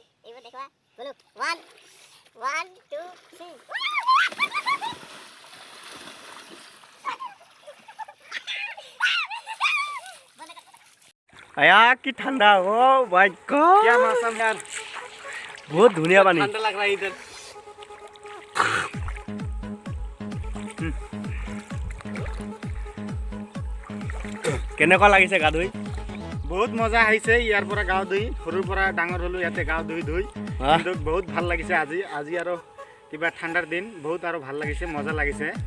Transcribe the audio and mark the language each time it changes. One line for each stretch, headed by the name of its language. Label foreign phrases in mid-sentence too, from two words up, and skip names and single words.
Hindi: एक बार देखो बोलो 1 2 3। आया की ठंडा,
English: Oh my God,
Hindi: क्या मौसम यार, बहुत धुनिया पानी। ठंडा लग रहा है इधर।
Assamese: কেনেকুৱা লাগিছে গা ধুই? বহুত মজা আহিছে ইয়াৰ পৰা গাঁও ধুই। সৰুৰ পৰা ডাঙৰ হ'লো ইয়াতে গাঁও ধুই কিন্তু বহুত ভাল লাগিছে আজি আৰু কিবা ঠাণ্ডাৰ দিন, বহুত আৰু ভাল লাগিছে, মজা লাগিছে।